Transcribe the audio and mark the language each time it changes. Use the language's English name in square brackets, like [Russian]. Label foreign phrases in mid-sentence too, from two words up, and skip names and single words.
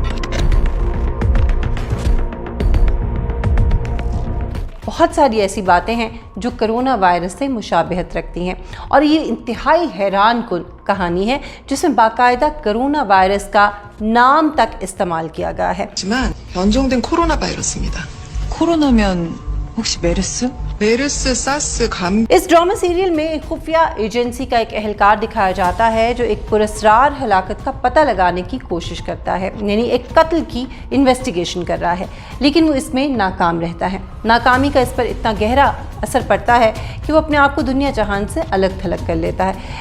[Urdu] بہت ساری ایسی باتیں ہیں جو کورونا وائرس سے مشابہت رکھتی ہیں اور یہ انتہائی حیران کن کہانی ہے جس میں باقاعدہ کورونا وائرس کا نام تک استعمال کیا گیا ہے. [Korean] 하지만 변종된 코로나 바이러스입니다. 코로나면 혹시 메르스? 메르스, 사스, 감 [Urdu] اس [English] drama serial [Urdu] میں ایک خفیہ ایجنسی کا ایک اہلکار دکھایا جاتا ہے جو ایک پرسکار ہلاکت کا پتہ لگانے کی کوشش کرتا ہے، یعنی ایک قتل کی انویسٹیگیشن کر رہا ہے، لیکن وہ اس میں ناکام رہتا ہے. ناکامی کا اس پر اتنا گہرا اثر پڑتا ہے کہ وہ اپنے آپ کو دنیا جہان سے الگ تھلگ کر لیتا ہے.